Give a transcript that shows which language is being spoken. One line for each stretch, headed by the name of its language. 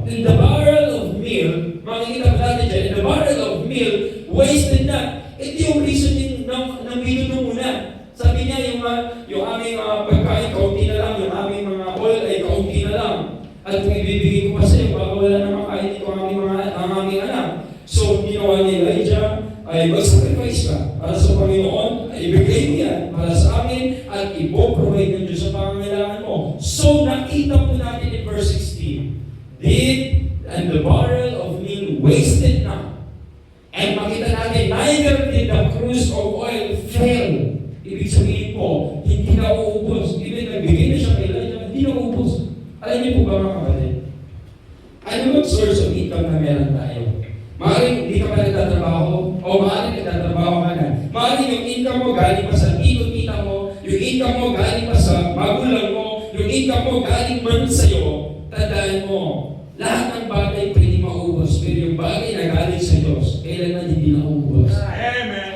English: In the barrel of meal,
Filipino: makikita po natin dyan,
English: in the barrel of meal, wasted not.
Filipino: Ito yung reasoning ng widow nung una. Sabi niya, yung aming pagkain, kaunti na lang, yung aming mga oil ay kaunti na lang. At kung ibibigay ko pa sa iyo, baka wala na makain dito ang aming anak. So, ginawa ni Elijah ay mag-sacrifice ka para sa Panginoon, ay ibigay mo yan para sa amin at ipoprovide ng Diyos sa pangangailangan mo. So, nakita po natin
English: in verse 16, and the barrel of meal wasted not. And
Filipino: makita natin,
English: neither did the cruse of oil fail.
Filipino: Ibig sabihin po, hindi na uubos. Ibig nagbigay na siya kay Elijah, hindi na uubos. Alam niyo po ba mga kapatid? Ano bang source of income na meron tayo? Maaaring hindi ka pa nagtatrabaho, o maaaring nagtatrabaho ka na. Maaaring yung income mo galing pa sa tito-tita mo, yung income mo galing pa sa magulang mo, yung income mo galing man sa'yo, tandaan mo, lahat ng bagay pwede maubos, pero yung bagay na galing sa Diyos, kailangan hindi naubos. Amen.